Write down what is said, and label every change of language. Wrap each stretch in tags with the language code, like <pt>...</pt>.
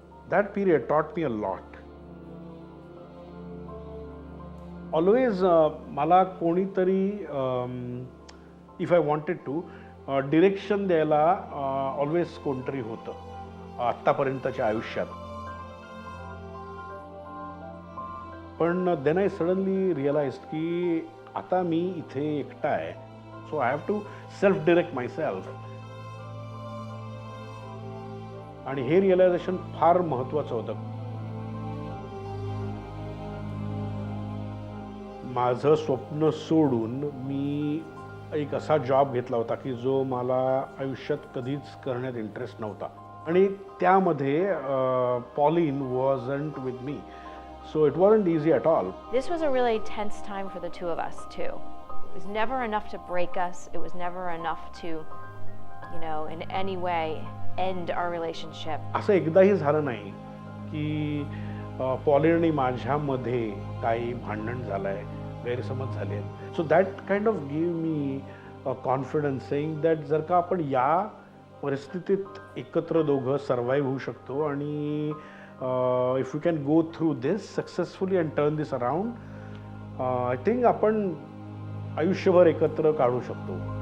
<en>That period taught me a lot.</en> <mr>Always मला कोणीतरी</mr> <en>if I wanted to</en> <mr>direction द्यायला always कोणतरी होतं आत्तापर्यंतच्या आयुष्यात.</mr> <en>पण then I suddenly realise</en> <mr>की आता मी इथे एकटा आहे,</mr> <en>So I have to self direct my self.</en> <mr>आणि हे रिअलायझेशन फार महत्वाचं होतं. माझं स्वप्न सोडून मी एक असा जॉब घेतला होता की जो मला आयुष्यात कधीच करण्यात इंटरेस्ट नव्हता. आणि त्यामध्ये</mr> <en>Pauline wasn't with me, so it wasn't easy at all. This was a really tense time for the two of us too. It was never enough to break us. It was never enough to, in any way end our relationship.</en> <mr>असं एकदाही झालं नाही की pollen आणि माझ्यामध्ये काही भांडण झालंय, गैरसमज झाले.</mr> <en>so that kind of give me confidence saying that</en> <mr>जर का आपण या परिस्थितीत एकत्र दोघं सर्वाईव्ह होऊ शकतो आणि</mr> <en>if you can go through this successfully and turn this around, I think</en> <mr>आपण आयुष्यभर एकत्र काढू शकतो.</mr>